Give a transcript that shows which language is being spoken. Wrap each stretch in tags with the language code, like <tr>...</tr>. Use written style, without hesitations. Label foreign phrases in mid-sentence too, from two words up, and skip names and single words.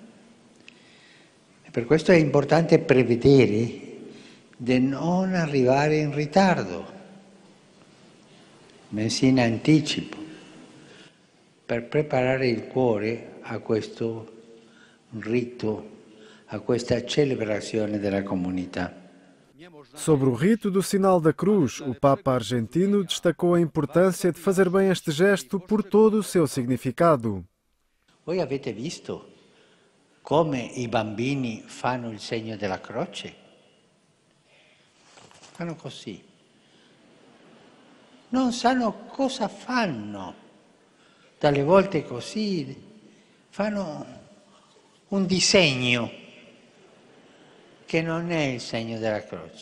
<it>E per questo è importante prevedere di non arrivare in ritardo, bensì in anticipo, per preparare il cuore a questo rito, a questa celebrazione della comunità.</it> <pt>Sobre o rito do sinal da cruz, o Papa argentino destacou a importância de fazer bem este gesto por todo o seu significado.</pt> <it>Voi avete visto come i bambini fanno il segno della croce? Fanno così. Non sanno cosa fanno. Dalle volte così fanno un disegno che non è il segno della croce.</it>